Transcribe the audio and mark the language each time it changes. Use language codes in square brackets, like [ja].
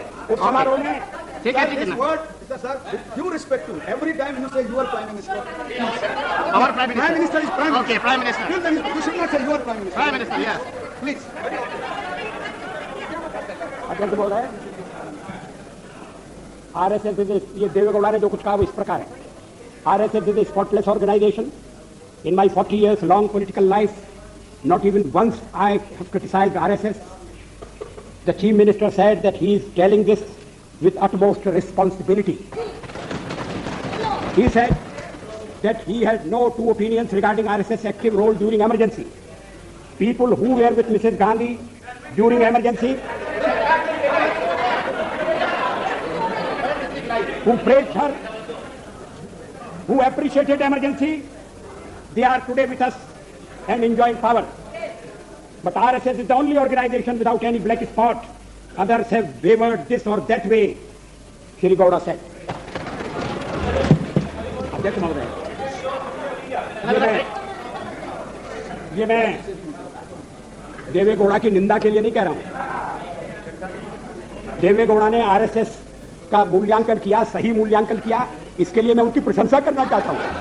[hi] उस समारोह में ठीक है, ठीक है। [en] Sir, with due respect to every time you say you are Prime Minister. Our Prime Minister. Prime Minister is Prime Minister. Okay, Prime Minister. You should not say you are Prime Minister. Prime Minister, yes. Please. [hi] अध्यक्ष बोल रहे हैं RSS ये देवेगौड़ा ने जो कुछ कहा वो इस प्रकार है। [en] RSS is a spotless organisation. In my 40 years long political life, not even once I have criticized RSS. The Chief Minister said that he is telling this with utmost responsibility. He said that he had no two opinions regarding RSS active role during emergency. People who were with Mrs. Gandhi during emergency, who praised her, who appreciated emergency, they are today with us and enjoying power. But RSS is the only organization without any black spot. Others have wavered this or that way, Shri Gowda said. [hi] अध्यक्ष महोदय, ये मैं देवेगौड़ा की निंदा के लिए नहीं कह रहा हूं। देवेगौड़ा ने आरएसएस का मूल्यांकन किया, सही मूल्यांकन किया, इसके लिए मैं उनकी प्रशंसा करना चाहता हूं।